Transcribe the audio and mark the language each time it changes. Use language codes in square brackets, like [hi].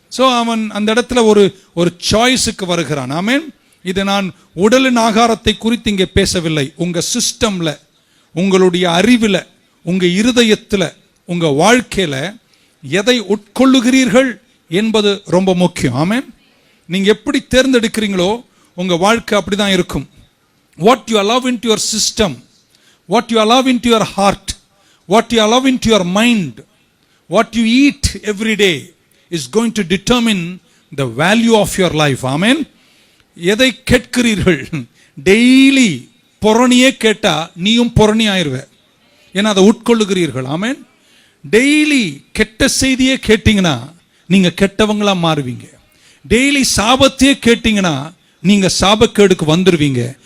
[ta] So அவன் அந்த இடத்துல ஒரு சாய்ஸுக்கு வருகிறான். ஆமென். இது நான் உடலின் ஆகாரத்தை குறித்து இங்கே பேசவில்லை. உங்க சிஸ்டம்ல, உங்களுடைய அறிவில், உங்க இருதயத்தில், உங்க வாழ்க்கையில எதை உட்கொள்ளுகிறீர்கள் என்பது ரொம்ப முக்கியம். ஆமென். நீங்க எப்படி தேர்ந்தெடுக்கிறீங்களோ உங்க வாழ்க்கை அப்படிதான் இருக்கும். [en] What you allow into your system, what you allow into your heart, what you allow into your mind, what you eat every day is going to determine the value of your life. [ta] Amen. எதை கேட்கிறீர்கள்? Daily பொறணியே கேட்டா நீயும் பொறணி ஆயிருவே, ஏன்னா அதை உட்கொள்ளுகிறீர்கள். ஆமென். Daily கெட்ட செய்தியே கேட்டீங்கன்னா நீங்க கெட்டவங்களா மாறுவீங்க. டெய்லி சாபத்தையே கேட்டீங்கன்னா நீங்க சாபக்கேடுக்கு வந்துருவீங்க.